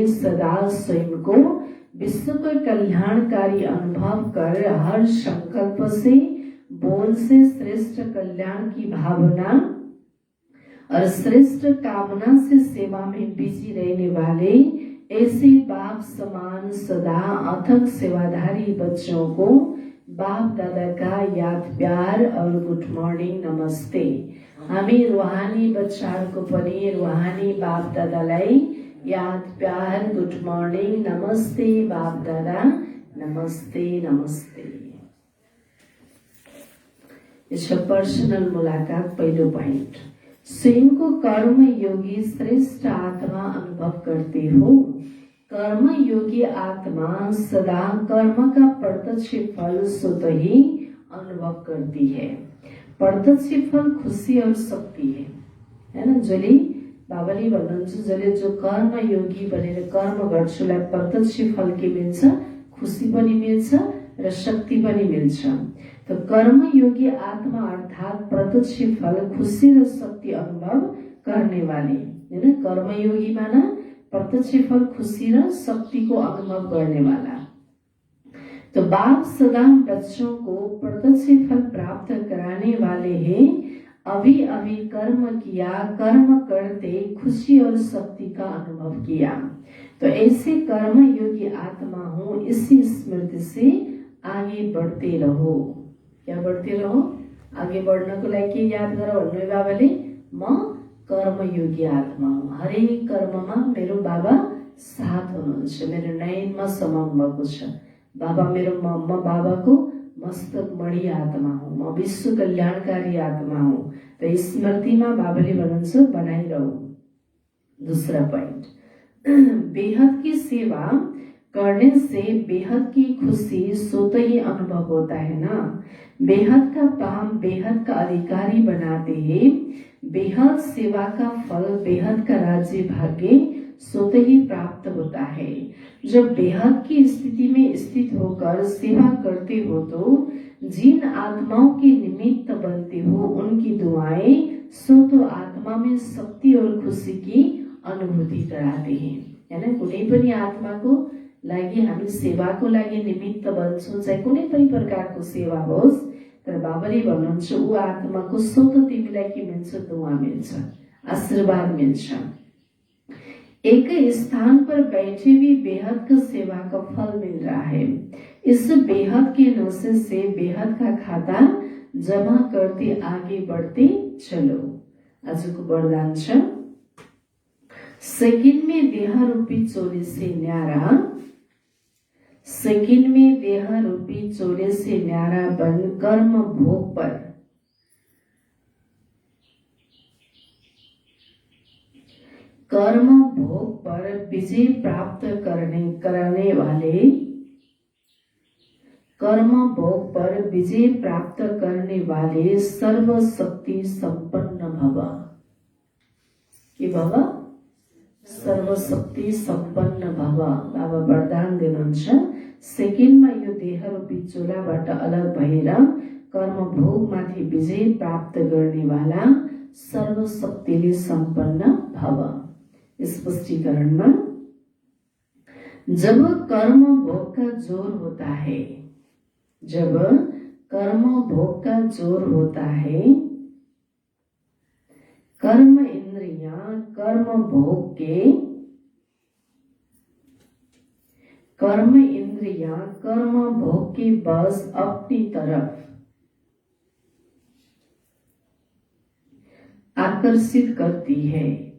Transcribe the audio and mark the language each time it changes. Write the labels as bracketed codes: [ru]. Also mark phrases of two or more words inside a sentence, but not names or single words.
[hi] सदा स्वयं को विश्व को कल्याणकारी अनुभव कर हर संकल्प से, बोल से श्रेष्ठ कल्याण की भावना और श्रेष्ठ कामना से सेवा में बिजी रहने वाले, ऐसे बाप समान सदा अथक सेवाधारी बच्चों को बाप दादा का याद प्यार और [en] good morning [hi] नमस्ते। [ne] हामी रूहानी बच्चाहरूको पनि रूहानी बाप दादालाई याद प्यार [en] good morning [ne] नमस्ते बाप दादा, नमस्ते नमस्ते। यसको पर्सनल मुलाकात पहिलो पॉइंट, [hi] स्वयं को कर्म योगी श्रेष्ठ आत्मा अनुभव करते हो। कर्म योगी आत्मा सदा कर्म का प्रत्यक्ष फल स्वतः ही अनुभव करती है। प्रत्यक्ष फल खुशी और शक्ति है ना। [ne] जसले बाबाले भन्नुहुन्छ, जसले जो कर्म योगी भनेर कर्म गर्छुलाई प्रत्यक्ष फल के मिल्छ, खुशी पनि मिल्छ र शक्ति पनि मिल्छ। [hi] तो कर्म योगी आत्मा अर्थात प्रत्यक्ष फल खुशी र शक्ति अनुभव करने वाले है ना। कर्म योगी माना प्रत्यक्ष फल खुशी र शक्ति को अनुभव करने वाला। तो बाप सदा बच्चों को प्रत्यक्ष फल प्राप्त कराने वाले हैं। अभी अभी कर्म किया, कर्म करते खुशी और शक्ति का अनुभव किया। तो ऐसे कर्म योगी आत्मा हूँ, इसी स्मृति से आगे बढ़ते रहो। क्या बढ़ते रहो? [ne] आगे बढ़नको लागि के याद गर भन्नु बाबाले, म कर्मयोगी आत्मा हुँ, हरेक कर्ममा मेरो बाबा साथ हुनुहुन्छ, मेरो नयनमा समाउनु भएको छ। बाबा मेरो म बाबाको मस्तक मणि आत्मा हुँ, म विश्व कल्याणकारी आत्मा हुँ। तो स्मृतिमा बाबाले भन्नुहुन्छ बनाइरहु। [hi] दूसरा पॉइंट, बेहद की सेवा करने से बेहद की खुशी स्वतः ही अनुभव होता है ना। बेहद का काम बेहद का अधिकारी बनाते हैं। बेहद सेवा का फल बेहद का राज्य भाग्य स्वतः ही प्राप्त होता है। जब बेहद की स्थिति में स्थित होकर सेवा करते हो तो जिन आत्माओं के निमित्त बनते हो उनकी दुआएं स्वतः आत्मा में शक्ति और खुशी की अनुभूति कराते हैं, है ना। [ne] कुनै पनि आत्माको लागि हामी सेवाको लागि निमित्त बन्छौँ, चाहे कुनै पनि प्रकारको सेवा होस्, तर बाबाले भन्नुहुन्छ ऊ आत्माको स्वतः तिमीलाई के मिल्छ? दुआ मिल्छ, आशीर्वाद मिल्छ। [hi] एक स्थान पर बैठे भी बेहद का सेवा का फल मिल रहा है। इस बेहद के नशे से बेहद का खाता जमा करते आगे बढ़ते चलो। [ne] आजको वरदान छ, [hi] सेकेंड में देह रूपी चोले से न्यारा, सेकेंड में देह रूपी चोले से न्यारा बन कर्म भोग पर विजय प्राप्त करने वाले, कर्म भोग पर विजय प्राप्त करने वाले सर्वशक्ति संपन्न भव। के भव? सर्वशक्ति संपन्न भव। [ne] बाबा वरदान दिनुहुन्छ, सेकेन्डमा यो देह रूपी चोलाबाट अलग भएर कर्म भोगमाथि विजय प्राप्त गर्नेवाला सर्वशक्तिले संपन्न भव। [hi] स्पष्टीकरणमा, जब कर्म भोग का जोर होता है, जब कर्म भोग का जोर होता है, कर्म इंद्रियां कर्म भोग के, कर्म इंद्रियां कर्म भोग के बस अपनी तरफ आकर्षित करती है।